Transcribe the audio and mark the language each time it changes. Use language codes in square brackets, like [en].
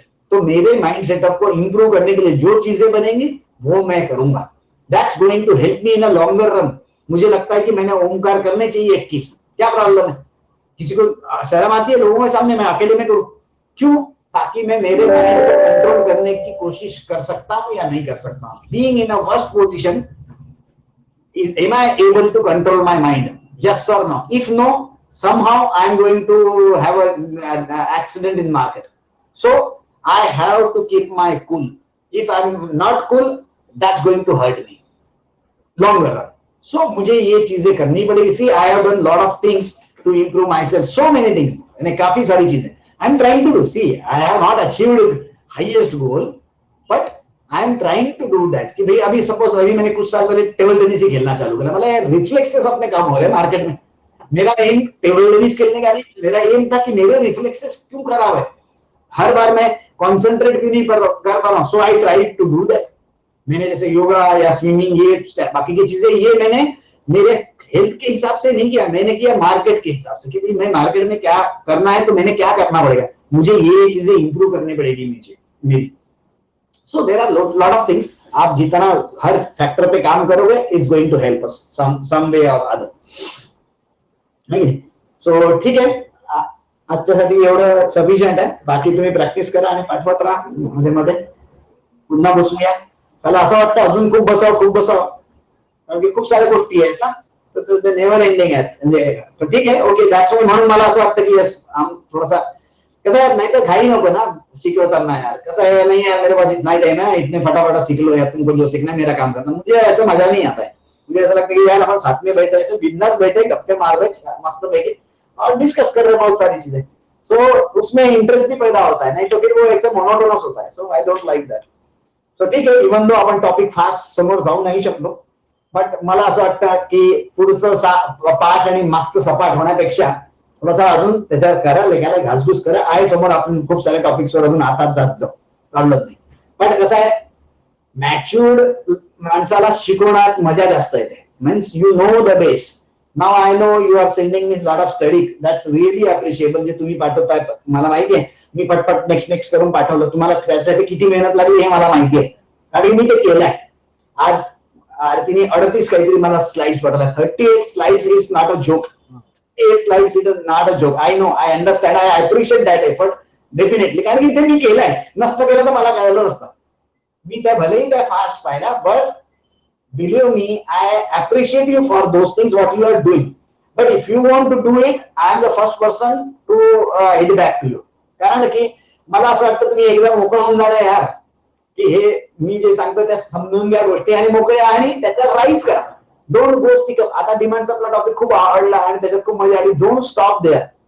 [hi] तो मेरे mind setup को इंप्रूव करने के लिए जो चीजें बनेंगी वो मैं करूंगा, [en] That's going to help me in a longer run. [hi] मुझे लगता है कि मैंने ओमकार करने चाहिए 21, क्या प्रॉब्लम है, किसी को शर्म आती है लोगों के सामने मैं अकेले में करूं, क्यों, ताकि मैं मेरे माइंड को कंट्रोल करने की कोशिश कर सकता हूं या नहीं कर सकता हूं। [en] Being in a worst position, am I able to control my mind, yes or no? If no, somehow I am going to have an accident in market. So I have to keep my cool. If I am not cool, that's going to hurt me longer run. [hi] So मुझे ये चीजें करनी पड़ेगी। [en] See, I have done lot of things to improve myself, so many things, [hi] मैंने काफी सारी चीजें [en] I am trying to do. See, I have not achieved highest goal, but I am trying to do that. [hi] कि भाई अभी suppose अभी मैंने कुछ साल पहले टेबल टेनिस ही खेलना चालू करा, मतलब यार रिफ्लेक्सेस अपने काम हो रहे हैं मार्केट में। मेरा एम टेबल टेनिस खेलने का नहीं, मेरा एम था कि मेरे रिफ्लेक्सेस क्यों खराब है, हर बार मैं कॉन्सेंट्रेट क्यों नहीं कर पा रहा हूं। [en] So I try to do that. [hi] मैंने जैसे योगा या स्विमिंग, ये बाकी की चीजें, ये मैंने मेरे हेल्थ के हिसाब से नहीं किया, मैंने किया मार्केट के हिसाब से कि मैं मार्केट में क्या करना है तो मैंने क्या करना पड़ेगा। मुझे ये चीजें इंप्रूव करनी पड़ेगी मुझे मेरी. [en] So there are lot of things. [hi] आप जितना हर फैक्टर पे काम करोगे [en] It's going to help us some way or other. [mr] सो ठीक आहे, आजच्यासाठी एवढं सफिशियंट आहे. बाकी तुम्ही प्रॅक्टिस करा आणि पाठवत राहा मध्ये मध्ये. पुन्हा बसूया. त्याला असं वाटतं अजून खूप बसावं कारण की खूप साऱ्या गोष्टी आहेत ना, तर ते नेव्हर एंडिंग आहेत. म्हणजे ठीक आहे, ओके, [en] That's why. [mr] म्हणून मला असं वाटतं की यस थोडासा कसं आहे, नाही तर घाई नको ना शिकवताना यार. [hi] कहता है नहीं यार मेरे पास इतना टाइम है, इतने फटाफट सीख लो यार, तुमको जो सीखना है मेरा काम करना. मुझे ऐसा मजा नहीं आता है. मुझे ऐसा लगता है कि यार हम साथ में बैठे ऐसे बिंदास बैठे गप्पे मार रहे मस्त बैठे और डिस्कस कर रहे बहुत सारी चीजें. सो उसमें इंटरेस्ट भी पैदा होता है, नहीं तो फिर वो ऐसे मोनोटोनस होता है. [en] So I don't like that. [mr] So ठीक आहे, इव्हन दो आपण टॉपिक फास्ट समोर जाऊ नाही शकलो, बट मला असं वाटतं की पुढचं पाठ आणि मागचं सपाट होण्यापेक्षा थोडासा अजून त्याच्यावर करा, लेखाला घासघूस करा. आहे समोर आपण खूप साऱ्या टॉपिक्सवर अजून हातात जात जाऊ, काढलंच नाही. पण कसं आहे, मॅच्युर्ड माणसाला शिकवण्यात मजा जास्त येते. [en] Means you know the base. Now I know you are sending me lot of study. That's really appreciable [mr] जे तुम्ही पाठवताय. मला माहिती आहे मी पटपट नेक्स्ट करून पाठवलं. तुम्हाला त्यासाठी किती मेहनत लागली हे मला माहिती आहे, कारण मी ते केलंय. आज आरतीने 38 काहीतरी मला स्लाइड्स पाठवल्या. [en] 38 slides is not a joke. 8 slides it is not a joke. I know, I understand, I appreciate that effort definitely. [mr] कारण की ते मी केलंय. नसतं केलं तर मला कळलं नसतं. मी त्या भलेही त्या फास्ट पाहिला, [en] But believe me, I appreciate you for those things what you are doing. But if you want to do it, I am the first person to hit back to you. [mr] कारण की मला असं वाटतं तुम्ही एकदा मोकळं होऊन जाणार यार, की हे मी जे सांगतो त्या समजून घ्या गोष्टी आणि मोकळे आणि त्याच्यावर राईज करा. [en] Don't go stick up. [mr] आता डिमांडचा आपला टॉपिक खूप आवडला आणि त्याच्यात खूप मजा आली. [en] Don't stop there.